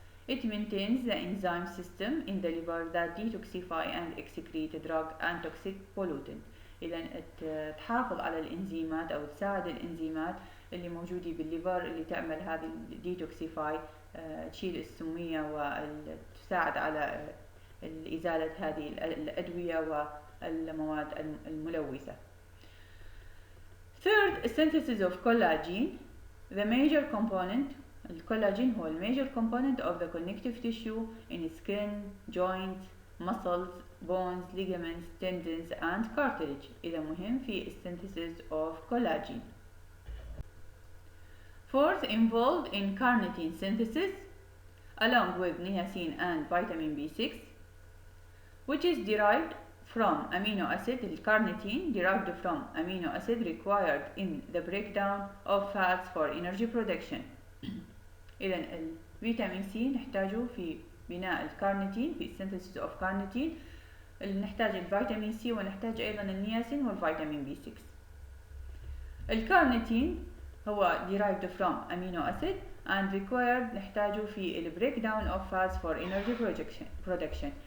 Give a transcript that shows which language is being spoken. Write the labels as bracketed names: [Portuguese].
[English] It maintains the enzyme system in the liver that detoxify and excrete drug and toxic pollutant. [Arabic] إذا تحافظ على الإنزيمات أو تساعد الإنزيمات اللي موجودة بالليفر اللي تعمل هذه detoxify، تشيل السمية وتساعد على إزالة هذه الأدوية والمواد الملوثة. [English] Third, synthesis of collagen. The major component، [Arabic] الكولاجين هو [English] major component of the connective tissue in skin, joints, muscles, bones, ligaments, tendons and cartilage. [Arabic] إذا مهم في [English] synthesis of collagen. Fourth, involved in carnitine synthesis along with niacin and vitamin B6, which is derived from amino acid. Carnitine derived from amino acid required in the breakdown of fats for energy production. [Arabic] إذا الفيتامين سي نحتاجه في بناء الكارنيتين، في [English] synthesis of carnitine. [Arabic] نحتاج الفيتامين سي ونحتاج أيضا النياسين والفيتامين بي 6. الكارنيتين هو [English] derived from amino acid and required [Arabic] نحتاجه في ال [English] breakdown of fats for energy production.